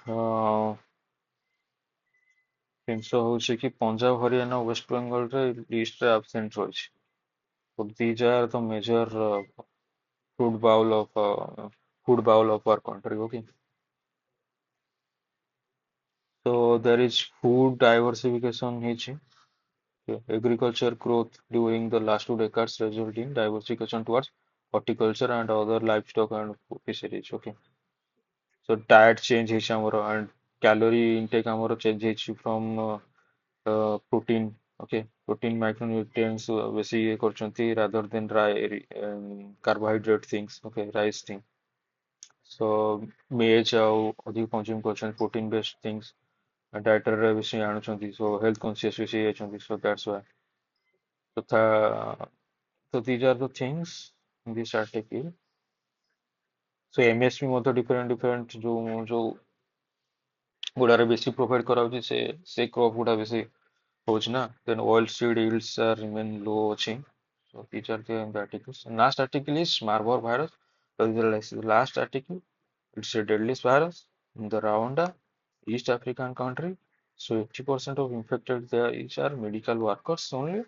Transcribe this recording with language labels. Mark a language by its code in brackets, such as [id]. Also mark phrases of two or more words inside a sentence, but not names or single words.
[or] ଜିନିଷ ହଉଛି କି ପଞ୍ଜାବ ହରିୟାଣା ୱେଷ୍ଟ ବେଙ୍ଗଲରେ listରେ absent ରହିଛି. [en] So these are the major food bowl of food bowl of our country. Okay. So there is food diversification ହେଇଛି. Okay. Agriculture growth during the last two decades resulted in diversification towards horticulture and other livestock and fisheries. Okay. So diet change [or] ହେଇଛି ଆମର [en] and calorie intake ଆମର change ହେଇଛି from protein, okay, protein micronutrients [or] ବେଶୀ ଇଏ କରୁଛନ୍ତି [en] rather than carbohydrate things, okay, rice thing. So maize [or] ଆଉ ଅଧିକ [en] consume କରୁଛନ୍ତି protein based things, dietary [or] ବେଶୀ ଆଣୁଛନ୍ତି, [en] so health conscious [or] ବେଶୀ ହେଇଯାଇଛନ୍ତି, [en] so that's why. So these are the things in this article. [or] So MSP ମଧ୍ୟ [en] different different [or] ଯୋଉ ଗୁଡାରେ ବେଶୀ ପ୍ରୋଭାଇଡ କରାଉଛି ସେ କ୍ରପ ଗୁଡା ବେଶୀ ହଉଛି ନା, [en] then oil seed yields are remain low ଅଛି. So these are the articles. Last article is Marburg virus. So the last article, it's a deadliest virus in the Rwanda, East African country. So 80% of infected there is are medical workers only.